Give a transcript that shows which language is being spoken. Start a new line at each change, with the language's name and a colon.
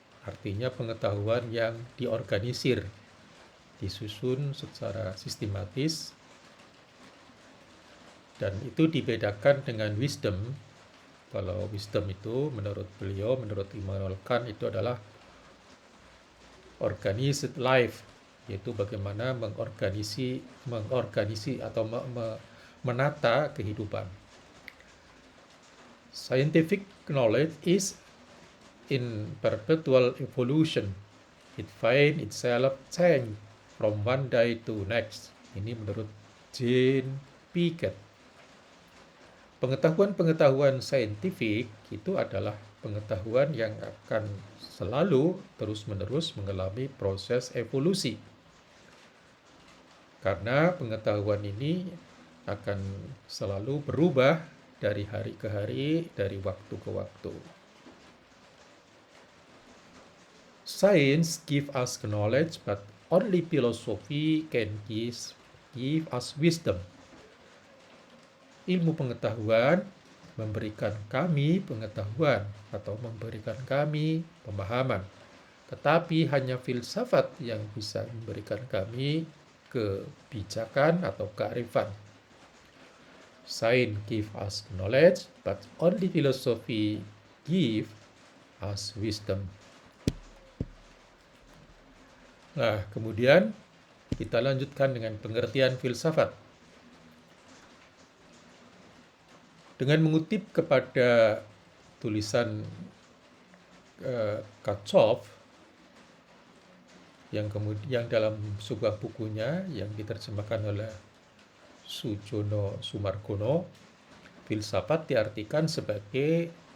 Indonesian: Artinya pengetahuan yang diorganisir, disusun secara sistematis, dan itu dibedakan dengan wisdom. Kalau wisdom itu menurut beliau, menurut Immanuel Kant itu adalah
English: organized life,
Indonesian: yaitu bagaimana mengorganisasi atau menata kehidupan.
English: Scientific knowledge is in perpetual evolution. It finds itself change from one day to next.
Indonesian: Ini menurut Jane Piaget. Pengetahuan-pengetahuan saintifik itu adalah pengetahuan yang akan selalu terus-menerus mengalami proses evolusi. Karena pengetahuan ini akan selalu berubah dari hari ke hari, dari waktu ke waktu.
English: Science give us knowledge, but only philosophy can give us wisdom.
Indonesian: Ilmu pengetahuan memberikan kami pengetahuan atau memberikan kami pemahaman. Tetapi hanya filsafat yang bisa memberikan kami kebijakan atau kearifan.
English: Science give us knowledge, but only philosophy give us wisdom.
Indonesian: Nah, kemudian kita lanjutkan dengan pengertian filsafat. Dengan mengutip kepada tulisan Kachov yang dalam sebuah bukunya yang diterjemahkan oleh Sujono Sumargono, filsafat diartikan sebagai